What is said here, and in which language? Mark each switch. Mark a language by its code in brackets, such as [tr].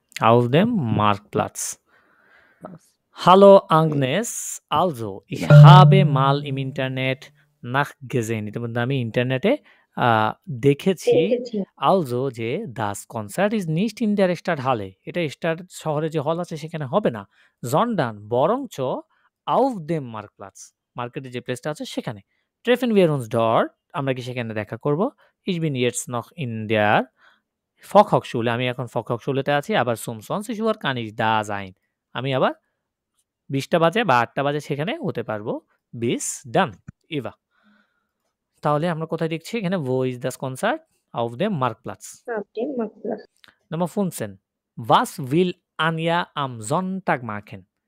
[de] Auf dem Marktplatz. Hallo Agnes, also ich habe mal im Internet nachgesehen. [bn] ইতিমধ্যে আমি ইন্টারনেটে দেখেছি [de] also যে das Konzert ist nicht in der Stadthalle. [bn] এটা star শহরে যে হল আছে সেখানে হবে না, sondern বরঞ্চ [de] auf dem Marktplatz. [bn] মার্কেটে যে প্লেসটা আছে সেখানে। [de] Treffen wir uns dort. [bn] আমরা কি সেখানে দেখা করব? [de] Ich bin jetzt noch in der Volkshochschule. [bn] আমি এখন Volkshochschulete আছি, [de] aber zum 20 Uhr kann ich da sein. [bn] আমি আবার 20টা বাজে বা 8টা বাজে সেখানে হতে পারবো। [de] Bis dann, Eva. [bn] তাহলে আমরা কোথায় দেখছি এখানে [de] wo ist das Konzert? Auf dem Marktplatz. Auf dem Marktplatz. Nummer 15. Was will Anja am Sonntag machen?